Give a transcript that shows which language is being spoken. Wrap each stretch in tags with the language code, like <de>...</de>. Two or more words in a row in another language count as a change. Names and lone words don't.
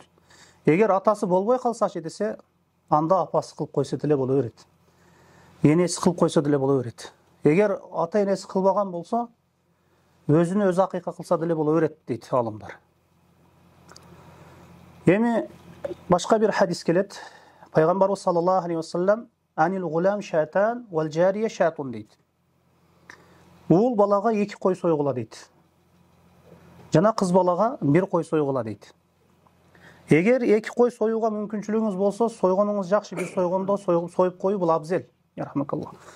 <ky>Эгер атасы болбой калсачы десе, анда апасы кылып койсо деле боло берет. Энеси кылып койсо деле боло берет. Эгер ата энеси кылбаган болсо, өзүнө өзү акыйка кылса деле боло берет дейт алымдар. Эми башка бир хадис келет.</ky> <ar>Пайгамбарыбыз صلى الله عليه وسلم عن الغلام شاتان والجارية شاة дейт.</ar> <ky>Уул балага 2 кой сойгула дейт. Жана кыз балага 1 кой сойгула дейт. Эгер 2 кой союуга мүмкүнчүлүгүңүз болсо, сойгонуңуз жакшы бир сойгондо союп коюу бул абзел. Ярхамакаллах.</ky>